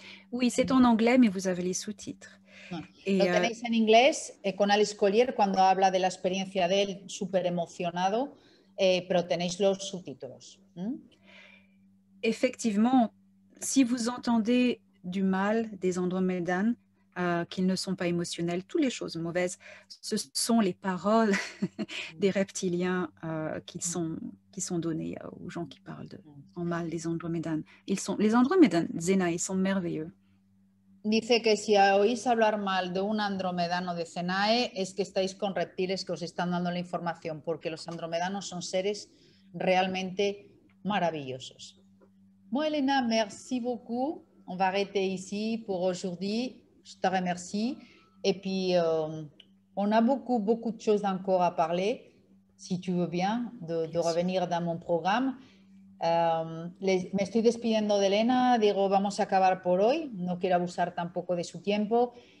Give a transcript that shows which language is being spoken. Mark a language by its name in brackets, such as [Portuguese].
[French] Oui, c'est en anglais, mais vous avez les sous-titres. [Spanish] No. Lo tenéis en inglés con Alex Collier cuando habla de la experiencia de él, súper emocionado, pero tenéis los subtítulos. [French] Effectivement, si vous entendez du mal des andromédanes, qu'ils ne sont pas émotionnels, toutes les choses mauvaises, ce sont les paroles des reptiliens qui sont données aux gens qui parlent en mal des andromédanes. Les andromédanes, Zenae, ils sont merveilleux. [Spanish] Dice que si oís hablar mal de un andromedano de Zenae es que estáis con reptiles que os están dando la información, porque los andromedanos son seres realmente maravillosos. [French] Bon, Elena, merci beaucoup. On va arrêter ici pour aujourd'hui. Je te remercie. Et puis, on a beaucoup de choses encore à parler, si tu veux bien, de revenir dans mon programme. [Spanish] Me estoy despidiendo de Elena, digo, vamos a acabar por hoy, no quiero abusar tampoco de su tiempo.